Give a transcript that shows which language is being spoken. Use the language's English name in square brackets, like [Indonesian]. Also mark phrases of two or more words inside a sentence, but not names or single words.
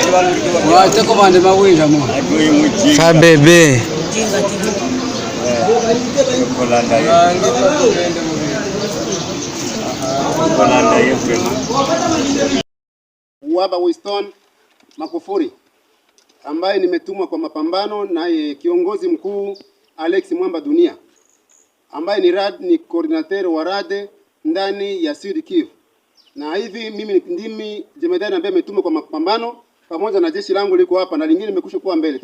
[Swahili] wate komande mawinja mo fa bebe Uwaba Winston Makufuri ambaye nimetumwa kwa mapambano naye kiongozi mkuu Alex Mwamba Dunia. ambaye ni coordinateur wa rade ndani ya Sud Kivu. Na hivi mimi ndimi jemedari ambaye ametumwa kwa mapambano pamoja na jeshi langu liko hapa na lingine limekusha kuwa mbele.